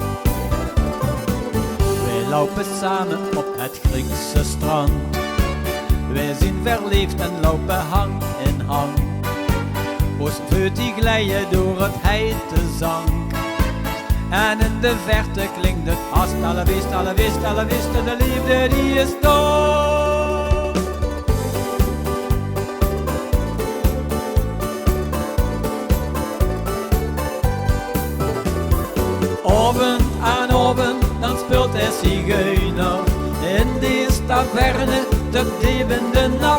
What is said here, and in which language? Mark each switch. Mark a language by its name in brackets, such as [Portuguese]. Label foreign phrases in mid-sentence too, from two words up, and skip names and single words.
[Dutch] Wij lopen samen op het Griekse strand. Wij zijn verliefd en lopen hand in hand. Ons voeten glijden door het heite zand. En in de verte klinkt het [Spanish] hasta la vista, la vista, la vista. [Dutch] De liefde die is dood. Avond aan avond, dan speelt hij zigeuner. In die taverne, te diep in de nacht.